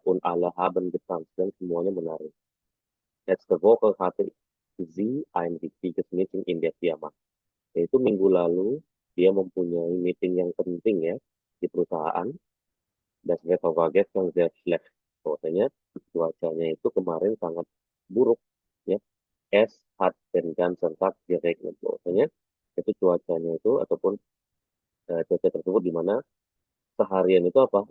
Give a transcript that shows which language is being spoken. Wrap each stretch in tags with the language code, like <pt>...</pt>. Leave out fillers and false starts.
<de>Und alle haben getanzt</de> <id>dan semuanya menari.</id> <de>Letzte Woche hatte sie ein wichtiges Meeting in der Firma.</de> <id>Yaitu minggu lalu dia mempunyai meeting yang penting ya di perusahaan.</id> <de>Das Wetter war gestern sehr schlecht.</de> <id>Bahwasanya cuacanya itu kemarin sangat buruk ya.</id> <de>Es hat den ganzen Tag geregnet.</de> <id>Bahwasanya itu cuacanya itu ataupun cuaca tersebut di mana seharian itu apa?</id>